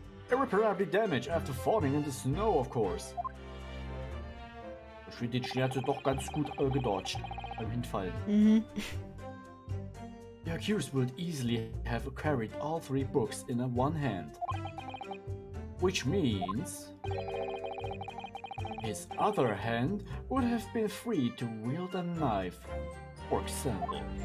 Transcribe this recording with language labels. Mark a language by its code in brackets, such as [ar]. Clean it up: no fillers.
[en] irreparably damaged after falling in the snow, of course. [de] Den Schnee hat sie doch ganz gut gedodged beim Hinfallen. [en] The accused would easily have carried all 3 books in one hand. Which means... his other hand would have been free to wield a knife, for example.